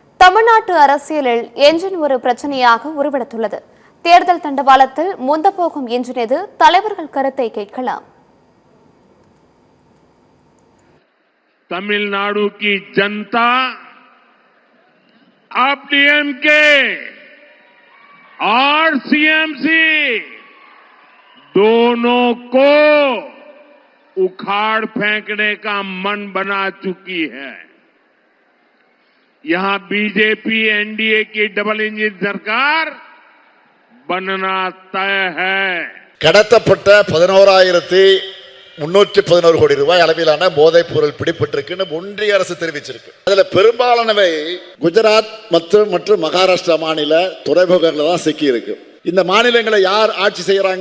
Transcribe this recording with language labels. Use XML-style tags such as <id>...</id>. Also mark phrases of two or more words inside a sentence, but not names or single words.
<ta>தமிழ்நாட்டு அரசியலில் என்ஜின் ஒரு பிரச்சனையாக உருவெடுத்துள்ளது. தேர்தல் தண்டவாளத்தில் முந்த போகும் என்ஜின் எது? தலைவர்கள் கருத்தை கேட்கலாம்.</ta> <hi>तमिलनाडु की जनता अब डीएमके और सीएमसी दोनों को उखाड़ फेंकने का मन बना चुकी है. यहां बीजेपी एनडीए की</hi> <en>double engine</en> <hi>सरकार बनना तय है.</hi> <ta>கடத்தப்பட்ட 11,311 கோடி ரூபாய் அளவிலான போதைப் பொருள் பிடிபட்டிருக்குன்னு ஒன்றிய அரசு தெரிவிச்சிருக்கு. அதுல பெரும்பாலானவை குஜராத் மற்றும் மகாராஷ்டிரா மாநில துறைமுகங்கள்ல தான் சிக்கி இருக்கு. இந்த மாநிலங்களை யார் ஆட்சி செய்யறாங்க?</ta>